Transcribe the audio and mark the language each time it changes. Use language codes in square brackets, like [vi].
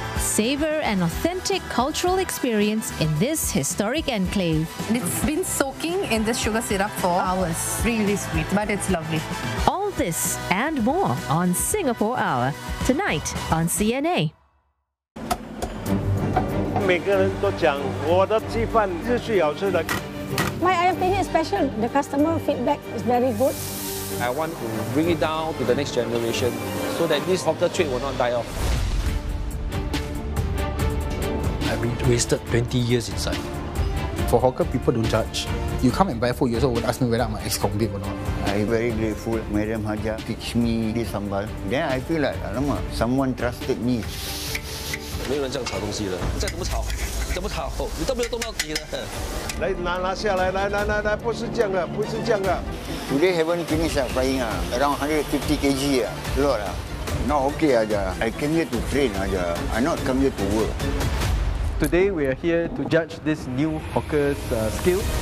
[en] Savor an authentic cultural experience in this historic enclave. It's been soaking in this sugar syrup for hours. Really sweet, but it's lovely. All this and more on Singapore Hour, tonight on CNA. [zh] 每个人都讲我的鸡饭是最好吃的. [en] My Ayam Penyet is special. The customer feedback is very good. I want to bring it down to the next generation so that this hawker trade will not die off. I mean, wasted 20 years inside. For hawker, people don't judge. You come and buy food, you also would ask me whether I'm an ex-convict or not. I'm very grateful Madam Haja teach me this sambal. Then I feel like, alamak, someone trusted me. [zh] 没有人这样炒东西的，你再怎么炒，你都没有动到底的。来，拿下来，不是这样的。 [en] Today haven't finished frying around 150 kg. Lord, not okay. I came here to train. I not come here to work. Today we are here to judge this new hawker's skill.